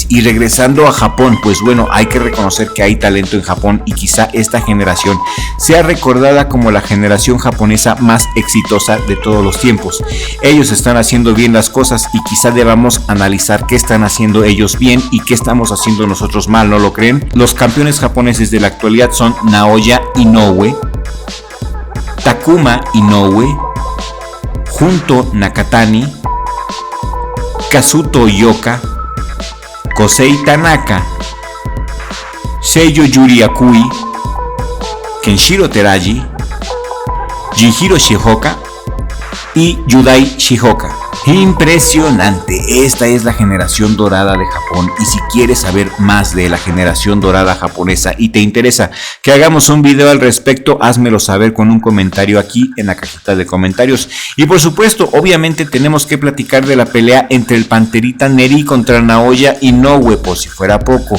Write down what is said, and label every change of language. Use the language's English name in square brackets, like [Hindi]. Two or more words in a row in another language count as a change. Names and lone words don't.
[Spanish] Y regresando a Japón, pues bueno, hay que reconocer que hay talento en Japón y quizá esta generación sea recordada como la generación japonesa más exitosa de todos los tiempos. Ellos están haciendo bien las cosas y quizá debamos analizar qué están haciendo ellos bien y qué estamos haciendo nosotros mal, ¿no lo creen? Los campeones japoneses de la actualidad son Naoya Inoue, Takuma Inoue, Junto Nakatani, Kazuto Ioka, Kosei Tanaka, Seiyo Yuri Akui, Kenshiro Teraji, Jinhiro Shihoka y Yudai Shihoka. Impresionante, esta es la generación dorada de Japón, y si quieres saber más de la generación dorada japonesa y te interesa que hagamos un video al respecto, házmelo saber con un comentario aquí en la cajita de comentarios. Y por supuesto, obviamente tenemos que platicar de la pelea entre el Panterita Neri contra Naoya Inoue, por si fuera poco.